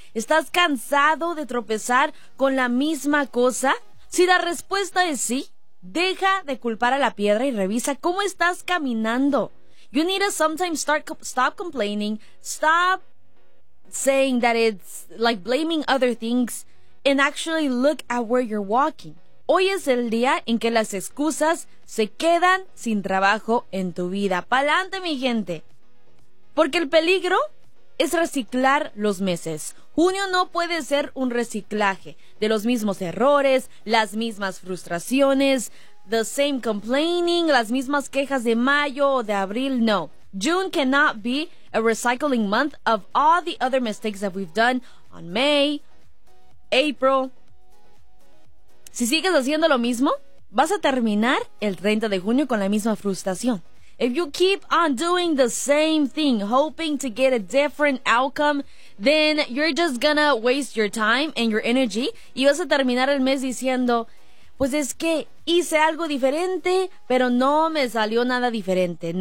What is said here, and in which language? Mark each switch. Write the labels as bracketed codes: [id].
[es] ¿Estás cansado de tropezar con la misma cosa? Si la respuesta es sí, deja de culpar a la piedra y revisa cómo estás caminando. [en] You need to sometimes stop complaining, stop saying that it's like blaming other things, and actually look at where you're walking. [es] Hoy es el día en que las excusas se quedan sin trabajo en tu vida. ¡Pa'lante, mi gente! Porque el peligro es reciclar los meses. Junio no puede ser un reciclaje de los mismos errores, las mismas frustraciones, [en] the same complaining, [es] las mismas quejas de mayo o de abril, no. [en] June cannot be a recycling month of all the other mistakes that we've done on May, April. [es] Si sigues haciendo lo mismo, vas a terminar el 30 de junio con la misma frustración. [en] If you keep on doing the same thing, hoping to get a different outcome, then you're just gonna waste your time and your energy [es] y vas a terminar el mes diciendo, pues es que hice algo diferente, pero no me salió nada diferente.